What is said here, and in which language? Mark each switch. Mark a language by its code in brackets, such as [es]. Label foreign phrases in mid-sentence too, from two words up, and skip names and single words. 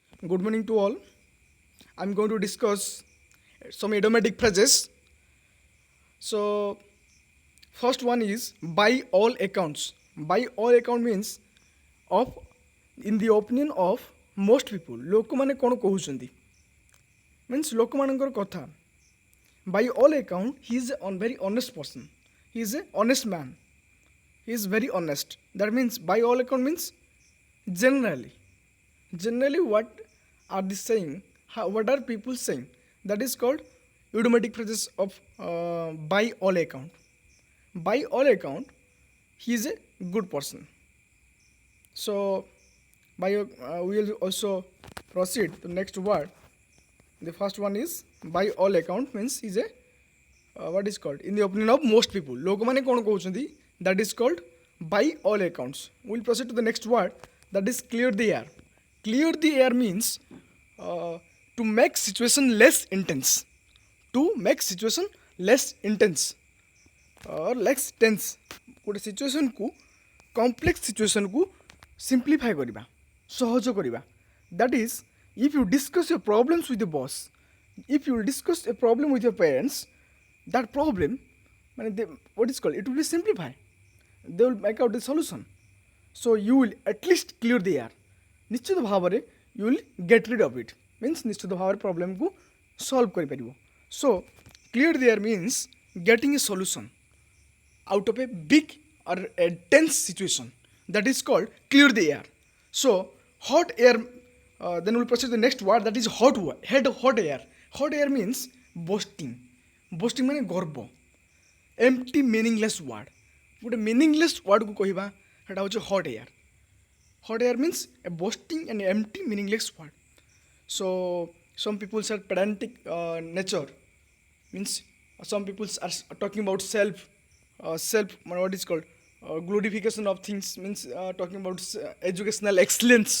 [en] Good morning to all. I'm going to discuss some idiomatic phrases. So, first one is by all accounts. By all account means of in the opinion of most people. [or] ଲୋକମାନେ କ'ଣ କହୁଛନ୍ତି means ଲୋକମାନଙ୍କର କଥା. [en] By all account, he is a very honest person. He is a honest man. He is very honest. That means by all account means generally. Generally, what are they saying? What are people saying? That is called idiomatic phrases of by all account. By all account, he is a good person. So, we will also proceed to next word. The first one is by all account means is a what is called in the opinion of most people. [or] ଲୋକମାନେ କ'ଣ କହୁଛନ୍ତି? [en] That is called by all accounts. We will proceed to the next word. That is clear the air. Clear the air means to make situation less intense. To make situation less intense or less tense. [or] ଗୋଟେ ସିଚୁଏସନ୍କୁ [en] complex situationକୁ simplify [or] କରିବା ସହଜ କରିବା. [en] That is, if you discuss your problems with the boss, if you discuss a problem with your parents, that problem, what is called, it will be simplified. They will make out the solution. So you will at least clear the air. [or] ନିଶ୍ଚିତ ଭାବରେ [en] you will get rid of it. Means [or] ନିଶ୍ଚିତ ଭାବରେ problemକୁ solve କରିପାରିବ. [en] So clear the air means getting a solution out of a big or a tense situation. That is called clear the air. So hot air, then we'll proceed to the next word, that is hot air. Hot air means boasting. Boasting [or] ମାନେ ଗର୍ବ. [en] Empty meaningless word. [or] ଗୋଟେ [en] meaningless word [or] को କହିବା ସେଟା ହେଉଛି [en] hot air. Hot air means a boasting and empty meaningless word. So some people are pedantic nature, means some people are talking about self what is called glorification of things, means talking about educational excellence.